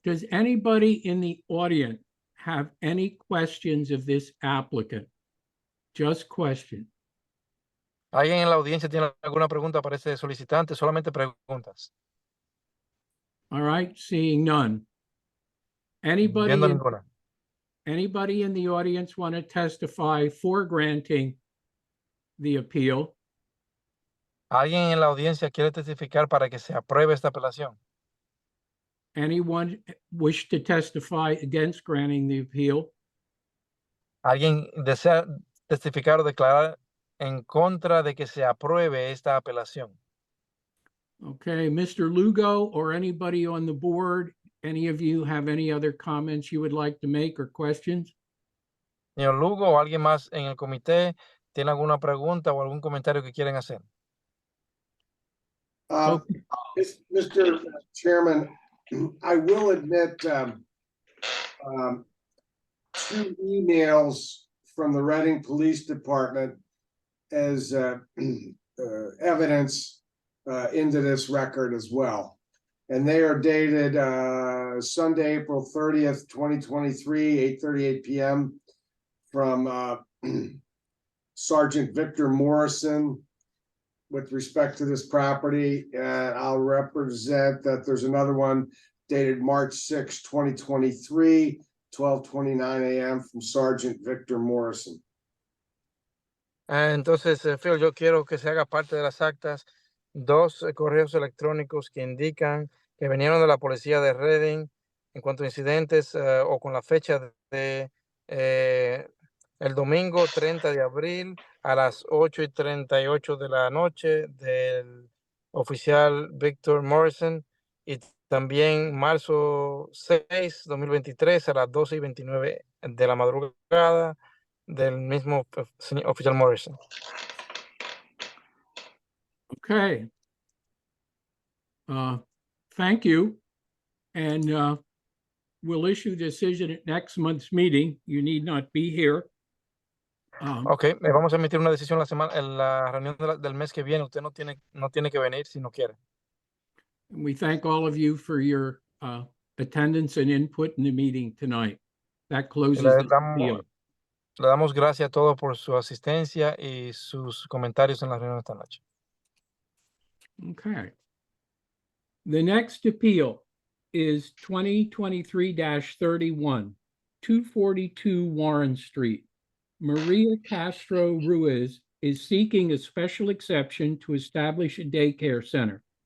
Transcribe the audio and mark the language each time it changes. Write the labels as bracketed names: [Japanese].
[English] Does anybody in the audience have any questions of this applicant? Just question. [Spanish] ¿Alguien en la audiencia tiene alguna pregunta para ese solicitante? Solamente preguntas. [English] All right, seeing none. Anybody [Spanish] Viendo [English] in, [Spanish] ninguna. [English] anybody in the audience want to testify for granting the appeal? [Spanish] ¿Alguien en la audiencia quiere testificar para que se apruebe esta apelación? [English] Anyone wish to testify against granting the appeal? [Spanish] ¿Alguien desea testificar o declarar en contra de que se apruebe esta apelación? [English] Okay, Mr. Lugo or anybody on the board, any of you have any other comments you would like to make or questions? [Spanish] Señor Lugo o alguien más en el comité tiene alguna pregunta o algún comentario que quieren hacer. [English] Mr. Chairman, I will admit two emails from the Reading Police Department as evidence into this record as well. And they are dated Sunday, April 30th, 2023, 8:38 p.m. from Sergeant Victor Morrison with respect to this property. And I'll represent that there's another one dated March 6, 2023, 12:29 a.m. from Sergeant Victor Morrison. [Spanish] Entonces, Phil, yo quiero que se haga parte de las actas dos correos electrónicos que indican que vinieron de la policía de Reading en cuanto a incidentes o con la fecha de el domingo 30 de abril a las 8:38 de la noche del oficial Victor Morrison, y también marzo 6, 2023 a las 12:29 de la madrugada del mismo oficial Morrison. [English] Okay. Thank you. And we'll issue decision at next month's meeting. You need not be here. [Spanish] Okay, vamos a emitir una decisión en la reunión del mes que viene. Usted no tiene que venir si no quiere. [English] And we thank all of you for your attendance and input in the meeting tonight. That closes the appeal. [Spanish] Le damos gracias a todos por su asistencia y sus comentarios en la reunión esta noche. [English] Okay. The next appeal is 2023-31, 242 Warren Street. Maria Castro Ruiz is seeking a special exception to establish a daycare center.